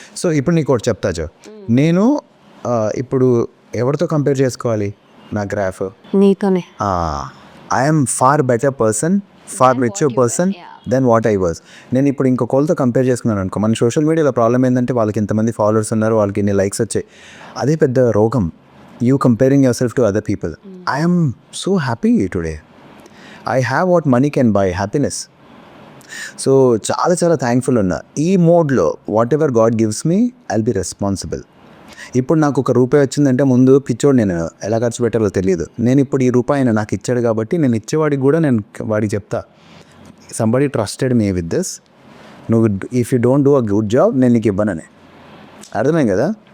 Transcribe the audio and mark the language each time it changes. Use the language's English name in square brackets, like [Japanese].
[Telugu] So ఇప్పుడు నీకు ఒకటి చెప్తా జో, నేను ఇప్పుడు ఎవరితో కంపేర్ చేసుకోవాలి నా గ్రాఫ్? నీతోనే. [English] I'm far better person, far richer person than what I was. [Telugu] నేను ఇప్పుడు ఇంకొకరితో కంపేర్ చేసుకున్నాను అనుకో, మన సోషల్ మీడియాలో ప్రాబ్లం ఏంటంటే వాళ్ళకి ఇంతమంది ఫాలోవర్స్ ఉన్నారు, వాళ్ళకి ఇన్ని లైక్స్ వచ్చాయి, అదే పెద్ద రోగం. [English] You comparing yourself to other people. I am so happy today. I have what money can buy, happiness. So [Telugu] చాలా చాలా థ్యాంక్ఫుల్ ఉన్నా. [English] ఈ మోడ్లో whatever God gives me, I'll be responsible. [Telugu] ఇప్పుడు నాకు ₹1 వచ్చిందంటే ముందు పిచ్చోడు, నేను ఎలా ఖర్చు పెట్టాలో తెలియదు. నేను ఇప్పుడు ఈ రూపాయి ఆయన నాకు ఇచ్చాడు కాబట్టి నేను ఇచ్చేవాడికి కూడా నేను వాడికి చెప్తా, [English] somebody trusted me with this, [Telugu] నువ్వు [English] if you don't do a good job [Telugu] నేను నీకు ఇవ్వనని. అర్థమైంది కదా?